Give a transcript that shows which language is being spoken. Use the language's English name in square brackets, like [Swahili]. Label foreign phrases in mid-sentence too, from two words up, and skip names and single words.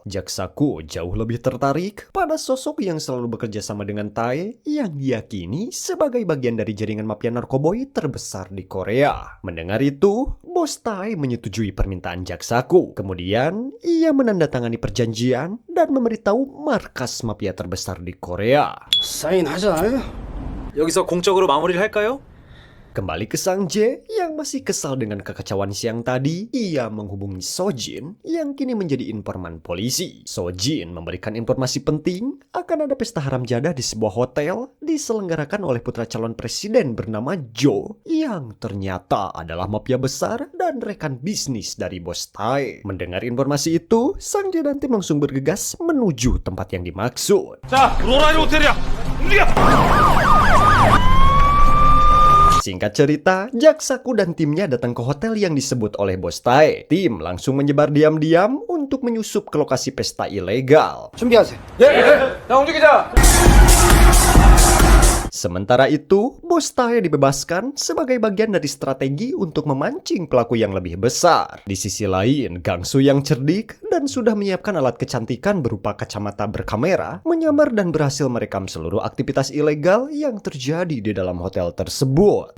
[Indonesian] Jaksaku jauh lebih tertarik pada sosok yang selalu bekerja sama dengan Tae yang diyakini sebagai bagian dari jaringan mafia narkoboy terbesar di Korea. Mendengar itu, bos Tae menyetujui permintaan Jaksaku. Kemudian, ia menandatangani perjanjian dan memberitahu markas mafia terbesar di Korea. [Korean] 사인하잖아요. 여기서 공적으로 마무리를 할까요? [Indonesian] Kembali ke Sang Jae yang masih kesal dengan kekacauan siang tadi, ia menghubungi Sojin yang kini menjadi informan polisi. Sojin memberikan informasi penting akan ada pesta haram jadah di sebuah hotel diselenggarakan oleh putra calon presiden bernama Jo yang ternyata adalah mafia besar dan rekan bisnis dari bos Tae. Mendengar informasi itu, Sang Jae dan tim langsung bergegas menuju tempat yang dimaksud. [Korean] 자, 로라이 호텔이야. 움직여. [Indonesian] Singkat cerita, Jaksaku dan timnya datang ke hotel yang disebut oleh bos Tae. Tim langsung menyebar diam-diam untuk menyusup ke lokasi pesta ilegal. [Korean] 준비하세요. 자, 움직이자! [Indonesian] Sementara itu, bos Tae dibebaskan sebagai bagian dari strategi untuk memancing pelaku yang lebih besar. Di sisi lain, Gangsu yang cerdik dan sudah menyiapkan alat kecantikan berupa kacamata berkamera, menyamar dan berhasil merekam seluruh aktivitas ilegal yang terjadi di dalam hotel tersebut.